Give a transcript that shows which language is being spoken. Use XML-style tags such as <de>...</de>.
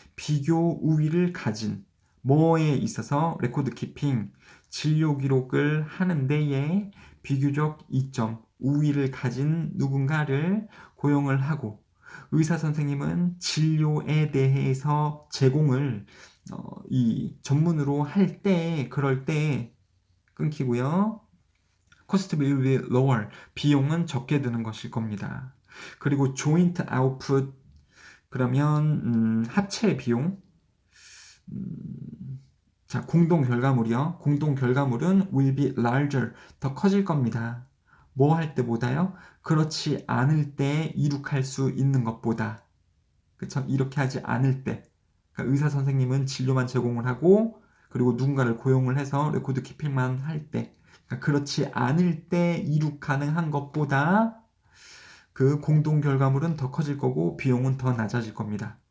<ko>비교 우위를 가진, 뭐에 있어서 레코드 키핑, 진료 기록을 하는 데에 비교적 이점, 우위를 가진 누군가를 고용을 하고, 의사 선생님은 진료에 대해서 제공을 이 전문으로 할 때, 그럴 때 끊기고요.</ko> <en>cost will be lower.</en> <ko>비용은 적게 드는 것일 겁니다. 그리고</ko> <en>joint output.</en> <ko>그러면 합체 비용. 자, 공동 결과물이요. 공동 결과물은</ko> <en>will be larger.</en> <ko>더 커질 겁니다. 뭐 할 때보다요? 그렇지 않을 때 이룩할 수 있는 것보다. 그쵸? 이렇게 하지 않을 때. 그러니까 의사 선생님은 진료만 제공을 하고, 그리고 누군가를 고용을 해서 레코드 키핑만 할 때. 그러니까 그렇지 않을 때 이룩 가능한 것보다 그 공동 결과물은 더 커질 거고 비용은 더 낮아질 겁니다.</ko>